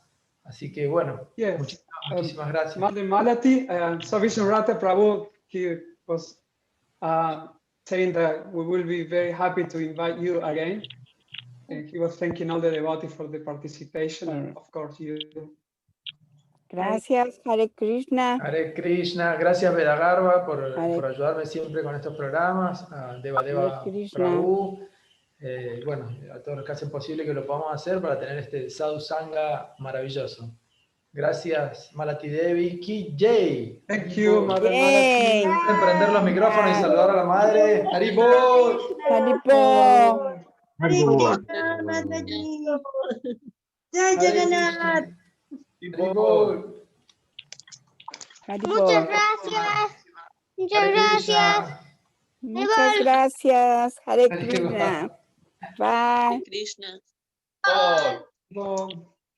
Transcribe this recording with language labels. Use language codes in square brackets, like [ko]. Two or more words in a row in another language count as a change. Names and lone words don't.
[es] Así que bueno, muchísimas gracias. [en] Mother Malati, so Vishnurata Prabhu, he was saying that we will be very happy to invite you again. And he was thanking all the devotees for the participation, and of course you. [es] Gracias, Hare Krishna. Hare Krishna, gracias Vedagarva por ayudarme siempre con estos programas, a Devadeva Prabhu, a todos los que hacen posible que lo podamos hacer para tener este sadhusanga maravilloso. Gracias Malati Devi, [hi] Ki Jai. [en] Thank you, Mother Malati. [es] Pueden prender los micrófonos y saludar a la madre. Haribol. Haribol. [hi] Hare Krishna, Mataji. Jai Jagannath. [es] Haribol. Muchas gracias. Muchas gracias. Muchas gracias. Hare Krishna. [en] Bye. [es] Krishna. [en] Bye.